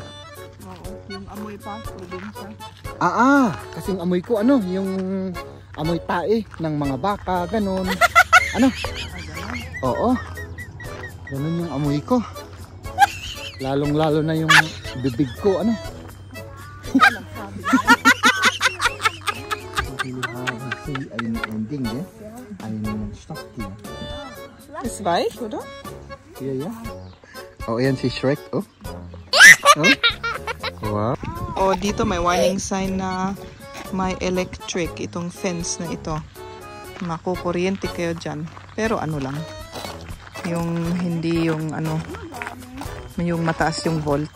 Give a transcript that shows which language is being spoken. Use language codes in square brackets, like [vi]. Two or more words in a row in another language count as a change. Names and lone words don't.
[tl] Oo, yung amoy pa, probinsya. Kasing amoy ko ano, yung amoy tae ng mga baka, ganun. Ano? Oo. Ganun yung amoy ko. Lalong-lalo na yung bibig ko, ano? [de] Ein Ding, ja? Ein Stofftier. Ist weich, oder? Ja. [tl] Oh, ayan si Shrek, oh. Oh. Wow. Oh, dito may [en] warning sign [tl] na may electric itong fence na ito. Makukuryente kayo dyan. Pero ano lang. Yung hindi yung ano, yung mataas yung volt.